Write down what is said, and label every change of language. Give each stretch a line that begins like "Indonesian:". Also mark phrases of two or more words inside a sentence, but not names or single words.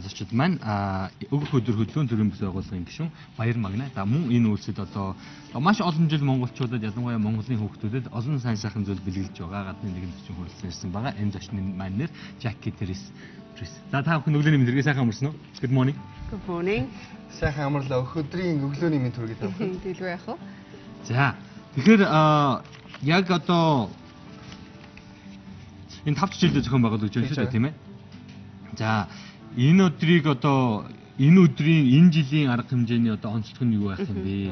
Mongolian: Зочид маань өгөх өдөр хөдөлгөөн төрийн бас байгууллагын гишүүн Баяр Магна. За мөн энэ үйлсэд одоо маш олон жил монголчуудад ялангуяа Монголын хүүхдүүдэд олон сайн сайхан зүйл бэлгэлж байгаа. Гадны нэгэн зочин хүрэлцэн ирсэн байгаа. Энэ зочны маань нэр Jackie Terris. За та бүхэн өглөөний мэндэргээ сайхан амарсан уу?
English: Good morning. Good morning.
Mongolian: Сайхан амарлаа. Өглөөний мэнд хүргэе та бүхэн. Дэлгэр яах вэ? За тэгэхээр яг одоо энэ 5 жилдээ зохион байгуулагдж байна шүү дээ тийм ээ. За энэ өдрийг одоо энэ өдрийн энэ жилийн арга хэмжээний одоо онцлог нь юу байх юм бэ?